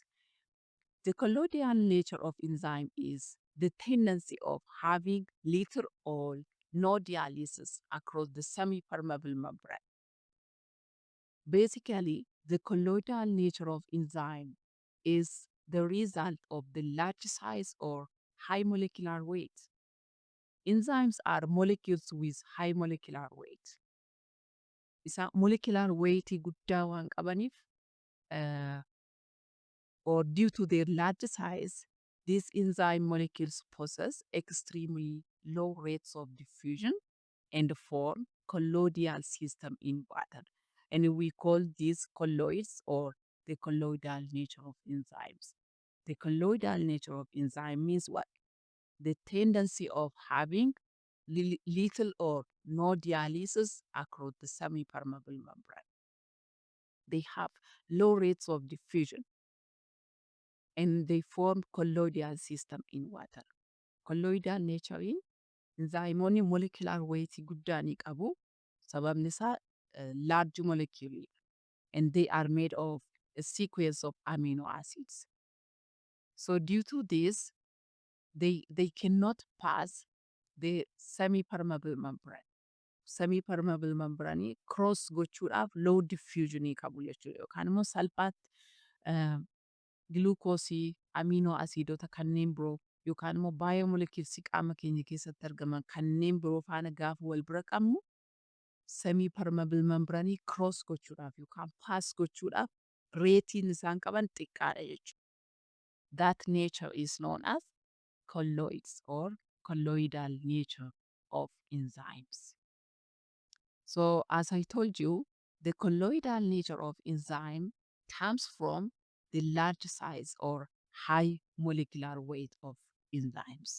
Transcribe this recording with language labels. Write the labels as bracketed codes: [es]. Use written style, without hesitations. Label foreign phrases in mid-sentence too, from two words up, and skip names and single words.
[en] The colloidal nature of enzyme is the tendency of having little or no dialysis across the semi-permeable membrane. Basically, the colloidal nature of enzyme is the result of the large size or high molecular weight. Enzymes are molecules with high molecular weight. [om] Isa [en] molecular weight [om] guddaa waan qabaniif, [en] or due to their large size, these enzyme molecules possess extremely low rates of diffusion and form colloidal system in water. And we call these colloids, or the colloidal nature of enzymes. The colloidal nature of enzyme means what? The tendency of having little or no dialysis across the semi-permeable membrane. They have low rates of diffusion, and they form colloidal system in water. Colloidal nature in enzymoonni molecular weight [om] guddaa ni qabu. [en] Sababni isaa large molecule, and they are made of a sequence of amino acids. So due to this, they cannot pass the semi-permeable membrane. Semi-permeable membrane cross [om] gochuudhaaf [en] low diffusion [om] qabu jechuudha. Yookaan immoo salphaatti glukoosii, amino aciidota kanneen biroo yookaan immoo baayoomolekiilsii qaama keenya keessatti argaman kanneen biroo faana gaafa wal bira qabnu [en] semi permeable membrane cross [om] gochuudhaaf yookaan pass gochuudhaaf reetiin isaan qaban xiqqaadha jechuudha. [en] That nature is known as colloids or colloidal nature of enzymes. So as I told you, the colloidal nature of enzyme comes from the large size or high molecular weight of enzymes.